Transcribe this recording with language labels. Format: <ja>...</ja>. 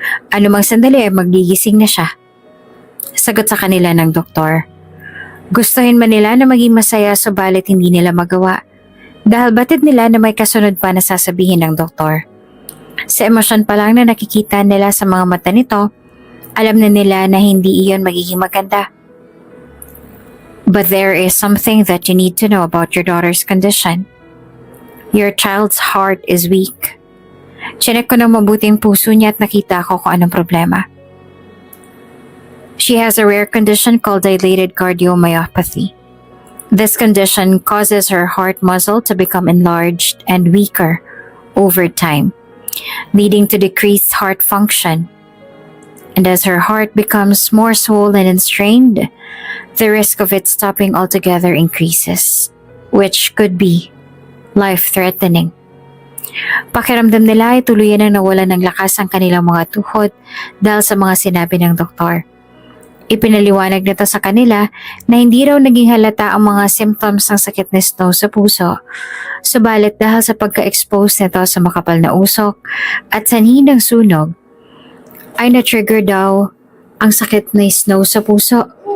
<tl>Anumang sandali ay magigising na siya. Sagot sa kanila ng doktor. Gustuhin man nila na maging masaya subalit hindi nila magawa dahil batid nila na may kasunod pa na sasabihin ng doktor. Sa emosyon pa lang na nakikita nila sa mga mata nito, alam na nila na hindi iyon magiging maganda.</tl> <en>But there is something that you need to know about your daughter's condition. Your child's heart is weak.</en> <tl>Chinek ko ng mabuting puso niya at nakita ko kung anong problema.</tl> <en>She has a rare condition called dilated cardiomyopathy. This condition causes her heart muscle to become enlarged and weaker over time, leading to decreased heart function. And as her heart becomes more swollen and strained, the risk of it stopping altogether increases, which could be life-threatening.</en> <tl>Pakiramdam nila ay tuluyan ang nawalan ng lakas ang kanilang mga tuhod dahil sa mga sinabi ng doktor. Ipinaliwanag nito sa kanila na hindi raw naging halata ang mga symptoms ng sakit ni Snow sa puso, subalit dahil sa pagka-expose nito sa makapal na usok at sanhi ng sunog, ay na-trigger daw ang sakit ni Snow sa puso.</tl>